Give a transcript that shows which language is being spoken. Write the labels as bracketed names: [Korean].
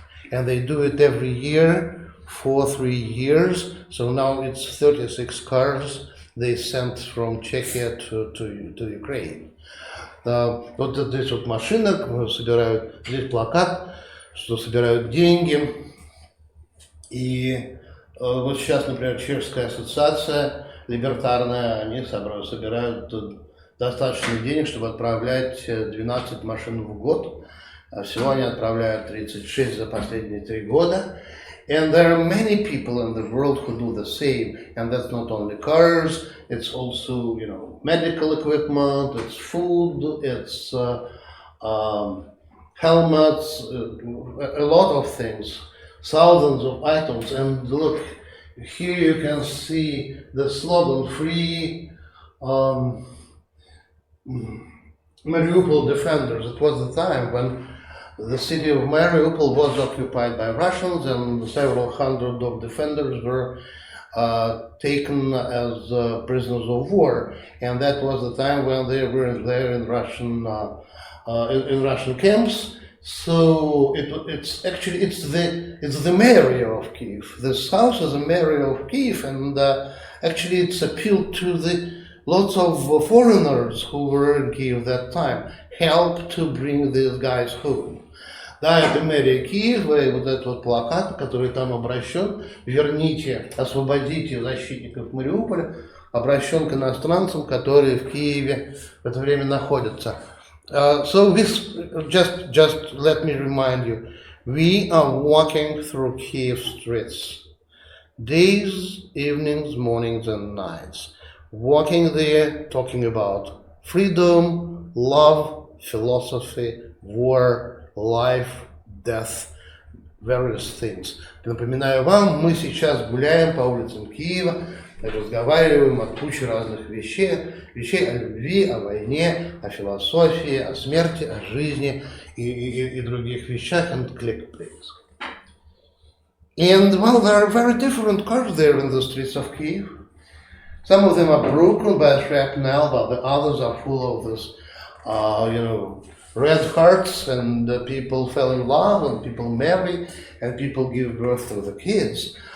[English] And they do it every year for 3 years. So now it's 36 cars they sent from Czechia to Ukraine. [Russian] Вот здесь вот машина собирают, здесь плакат, что собирают деньги. И вот сейчас, например, Чешская ассоциация либертарная, они собирают достаточно денег, чтобы отправлять 12 машин в год. А всего они отправляют 36 за последние 3 года. [English] And there are many people in the world who do the same. And that's not only cars, it's also, medical equipment, it's food, it's helmets, a lot of things, thousands of items. And look, here you can see the slogan, Free Mariupol Defenders. It was the time when the city of Mariupol was occupied by Russians, and several hundred of defenders were taken as prisoners of war. And that was the time when they were there in Russian camps. So it's the mayor of Kyiv. This house is the mayor of Kyiv, and actually it's appealed to the lots of foreigners who were in Kyiv that time, help to bring these guys home. [Russian] Да, это мэрия Киева, и вот этот вот плакат, который там обращен, верните, освободите защитников Мариуполя, обращен к иностранцам, которые в Киеве в это время находятся. [English] So this, just let me remind you, we are walking through Kyiv streets, days, evenings, mornings and nights, walking there, talking about freedom, love, philosophy, war, life, death, various things. [Russian] Напоминаю вам, мы сейчас гуляем по улицам Киева, разговариваем о куче разных вещей о любви, о войне, о философии, о смерти, о жизни и других вещах. [English] And click, please. And well, there are very different cars there in the streets of Kyiv. Some of them are broken by shrapnel, but the others are full of this, red hearts, and people fell in love, and people marry, and people give birth to the kids.